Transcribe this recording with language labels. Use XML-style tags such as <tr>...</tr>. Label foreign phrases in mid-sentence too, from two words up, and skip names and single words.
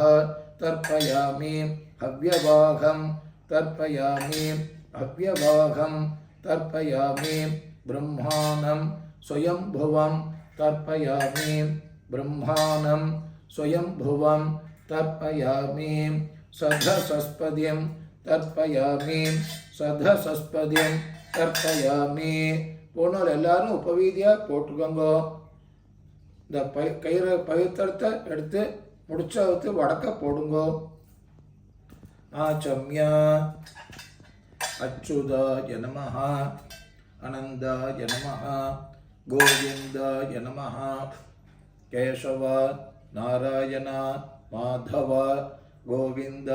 <sa>तर्पयामि हव्यवाहं तर्पयामि हव्यवाहं तर्पयामि ब्रह्माणं स्वयंभुवं तर्पयामि ब्रह्माणं स्वयंभुवं तर्पयामि सधसस्पतिं तर्पयामि</sa> <ta>सधसस्पतिं तर्पयामि போனோர் எல்லாரும் உபவீதியாக போட்டுக்கோங்க இந்த கயிறு பவித்திரத்தை எடுத்து முடிச்சவத்து வடக்க போடுங்கோ</ta> <sa>आचम्य अच्युताय नमः अनन्ताय नमः गोविन्दाय नमः केशव नारायण माधव गोविन्द</sa>